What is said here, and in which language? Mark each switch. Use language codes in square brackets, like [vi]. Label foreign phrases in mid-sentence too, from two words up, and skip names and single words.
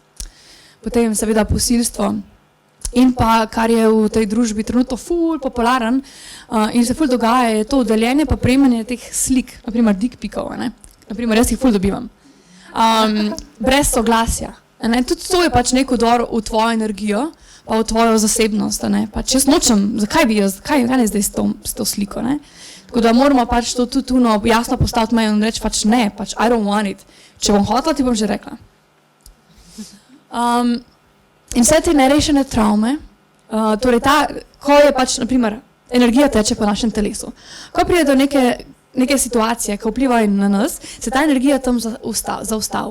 [sl] Potem seveda posilstvo in pa, kar je v tej družbi trenutno ful popularen in se ful dogaja, je to deljenje pa prejemanje teh slik, naprimer [en] dick pikov, [sl] ne, naprimer jaz jih ful dobivam. Brez soglasja, ne, tudi to je pač nek vdor v tvojo energijo, pa v tvojo zasebnost, ne, pač jaz nočem, zakaj bi jaz, kaj je zdaj s to sliko, ne. Tako da moramo pač to tudi jasno postaviti mejo in reči pač ne, pač [en] I don't want it. [sl] Če bom hotela, ti bom že rekla. In vse te nerešene travme, torej ko je pač, naprimer, energija teče po našem telesu. Ko pride do neke situacije, ki vplivajo na nas, se ta energija tam zaustavi.